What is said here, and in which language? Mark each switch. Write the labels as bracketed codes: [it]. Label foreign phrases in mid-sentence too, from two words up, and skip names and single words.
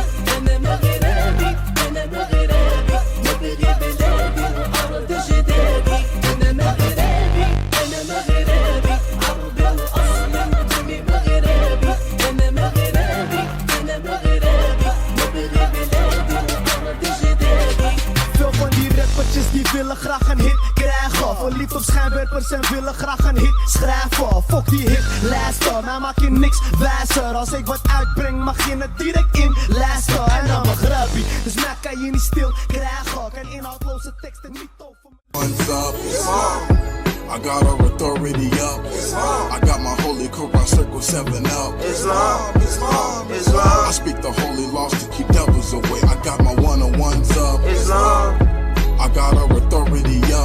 [ar] أنا مغربي أنا مغربي نبغي بلادي وأرض جدادي. أنا مغربي أنا مغربي عربي أصلا دمي مغربي. أنا مغربي أنا مغربي نبغي بلادي وأرض جدادي. [nl] Veel van die rappertjes die willen graag een hit krijgen. Verliefd op schijnwerpers en willen graag een hit schrijven. Fuck die hit, luister, mij maak je niks wijzer. Als ik wat uitbreng mag je het direct in luisteren. En dan mijn grabby, dus mij kan je niet stil krijgen. Kan inhoudloze teksten niet over. [en] One's up, I got our authority up. I got my holy Quran circle 7 up. Islam, Islam, Islam. I speak the holy laws to keep devils away. I got my one-on-ones up. Islam, I got our authority up.